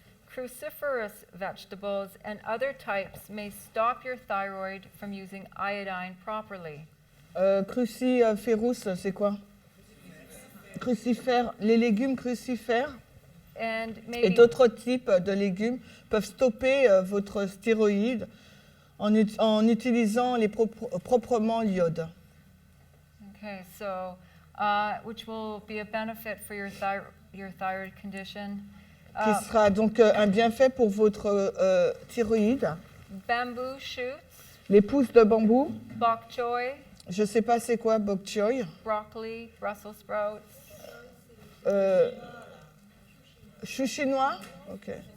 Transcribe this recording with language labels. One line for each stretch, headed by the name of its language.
English: Cruciferous vegetables and other types may stop your thyroid from using iodine properly.
French: Cruciférous, c'est quoi? Crucifères. Les légumes crucifères
English: And
French: et
English: maybe
French: d'autres types de légumes peuvent stopper votre stéroïde en utilisant proprement l'iode.
English: okay, so which will be a benefit for your thyroid condition.
French: Qui sera donc un bienfait pour votre thyroïde.
English: Bamboo shoots,
French: Les pousses de bambou,
English: bok choy,
French: je ne sais pas c'est quoi bok choy.
English: broccoli, Brussels sprouts.
French: Chou chinois, ok.